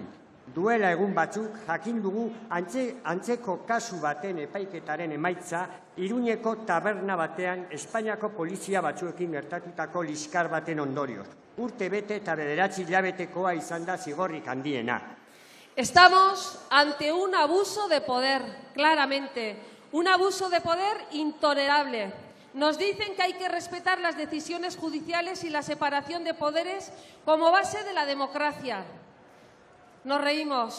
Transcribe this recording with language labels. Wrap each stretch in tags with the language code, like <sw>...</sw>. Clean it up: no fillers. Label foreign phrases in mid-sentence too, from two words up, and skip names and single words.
<eu>Duela egun batzuk, jakin dugu antzeko kasu baten epaiketaren emaitza, Iruñeko taberna batean Espainiako polizia batzuekin gertatutako liskar baten ondorioz. Urte bete eta 9 hilabetekoa izan da zigorrik handiena.</eu> <es>Estamos ante un abuso de poder, claramente, un abuso de poder intolerable. Nos dicen que hay que respetar las decisiones judiciales y la separación de poderes como base de la democracia. Nos reímos.</es>